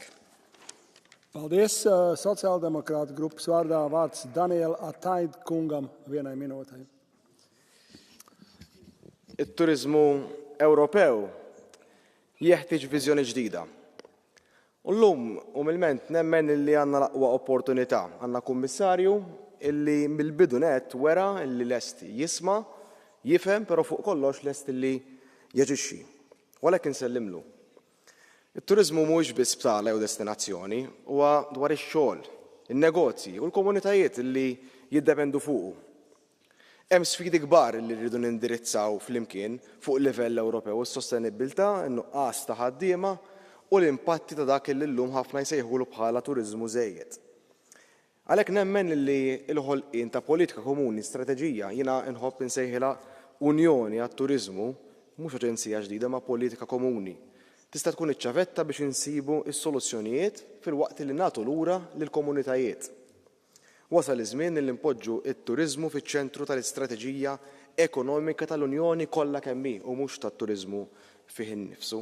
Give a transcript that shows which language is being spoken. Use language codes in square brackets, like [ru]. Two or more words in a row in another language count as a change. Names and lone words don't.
[lv] Paldies, sociāldemokrāta grupas vārdā vārds Daniela Ataid kungam 1 minūtei. [mt] it-turiżmu Ewropew jeħtieġ viżjoni ġdida. U llum umilment nemmen li għandna l-aqwa opportunità. Għandna kummissarju illi mill-bidu net wera illi lesti jisma', jifhem, però fuq kollox lest illi jaġixxi. U għalhekk insellimlu. It-turiżmu mhuwiex biss btala jew destinazzjoni, huwa dwar ix-xogħol, in-negozji u l-komunitajiet illi jiddependu fuqu. Hemm sfidi kbar li rridu nindirizzaw flimkien fuq livell Ewropew, is-sostenibilità, in-nuqqas ta' ħaddiema u l-impatti ta' dak li llum ħafna jsejħulu bħala turiżmu żejjed. Għalhekk nemmen li l-ħolqien ta' politika komuni, strateġija, jiena nħobb insejħilha Unjoni għat-Turiżmu, mhux aġenzija ġdida ma' politika komuni. Tista' tkun iċ-ċavetta biex insibu s-soluzzjonijiet fil-waqt li nagħtu lura lill-komunitajiet. Wasal iż-żmien li npoġġu t-turiżmu fiċ-ċentru tal-istrateġija ekonomika tal-Unjoni kollha kemm hi u mhux tat-turiżmu fih innifsu.